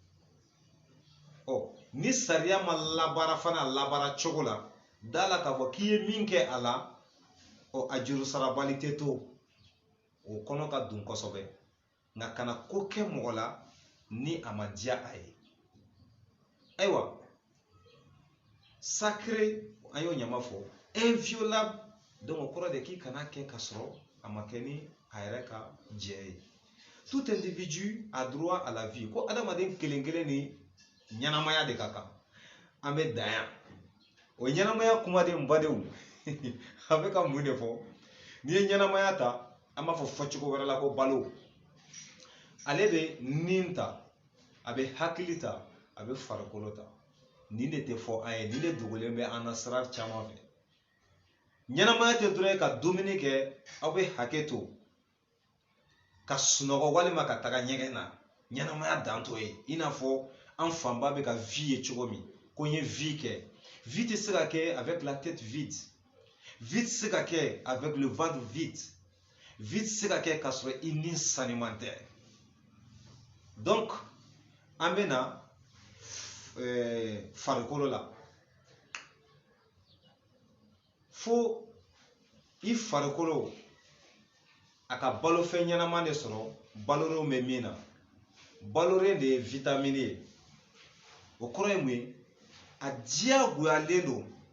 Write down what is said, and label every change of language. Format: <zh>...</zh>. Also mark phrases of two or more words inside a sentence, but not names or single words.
<bm>ni sariya ma labaara fana labaara cogo la da la k'a fɔ k'i ye min kɛ a la a juru sarabali tɛ to o kɔnɔ ka dun kosɛbɛ nka kana ko kɛ mɔgɔ la ni a ma diya a ye ayiwa sacré an y'o ɲama fɔ inviolable donc o kɔrɔ de k'i kana kɛ ka sɔrɔ a ma kɛ ni a yɛrɛ ka jɛ ye</bm> <fr>tout individu a droit à la vie</fr> <bm>ko adamaden kelen kelen ni ɲɛnamaya de ka kan an bɛ dan yan o ɲɛnamaya kumaden badenw a bɛ ka mun de fɔ n'i ye ɲɛnamaya ta an b'a fɔ fɔcogo wɛrɛ la ko balo ale bɛ nin ta a bɛ hakili ta a bɛ farikolo ta nin de tɛ fɔ an ye nin de dogolen bɛ an na sira caman fɛ ɲɛnamaya tɛ dɔrɔn ka dumuni kɛ aw bɛ hakɛ to ka sunɔgɔ walima ka taga ɲɛgɛn na ɲɛnamaya dan t'o ye i n'a fɔ an fanba bɛ ka vie ye cogo min ko n ye vie kɛ vie tɛ se ka kɛ</bm> <fr>avec la tête vide</fr> <bm>vie tɛ se ka kɛ</bm> <fr>avec le ventre vide</fr> <bm>vie tɛ se ka kɛ k'a sɔrɔ i ni sanuman tɛ donc an bɛ na farikolo la fo i farikolo a ka balofɛn ɲɛnama de sɔrɔ balolen bɛ min na balolen de ye vitamine ye o kɔrɔ ye mun ye a diyagoyalen don</bm>